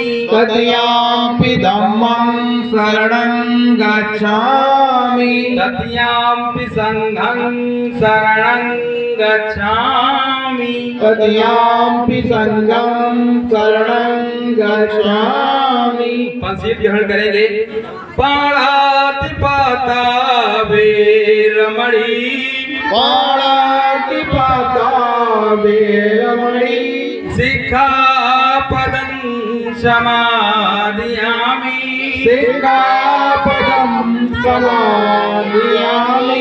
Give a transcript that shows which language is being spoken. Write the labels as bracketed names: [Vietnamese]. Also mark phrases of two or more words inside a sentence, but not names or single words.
[Pali] तृतीयाम्पि धम्मं शरणं गच्छामि। तृतीयाम्पि संघं शरणं गच्छामि। तृतीयाम्पि संघं शरणं गच्छामि। [Hindi] पंचशील ग्रहण करेंगे। [Pali] पाणातिपाता वेरमणि। पाणातिपाता वेरमणि। सिक्खापदं समादयामि। सिक्खापदं समादयामि।